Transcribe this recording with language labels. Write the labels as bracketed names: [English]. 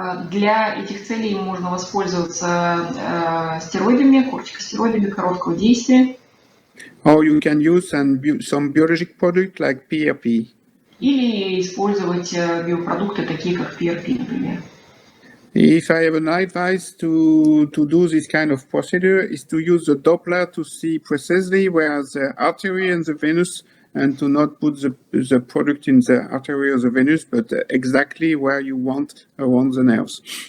[Russian] Для этих целей можно воспользоваться стероидами, кортикостероидами короткого действия. [English] Or you can use some biologic product like PRP. [Russian] Или использовать биопродукты, такие как PRP, например. [English] If I have an advice to do this kind of procedure is to use the Doppler to see precisely where the artery and the venous, and to not put the product in the artery or the venous, but exactly where you want around the nerves.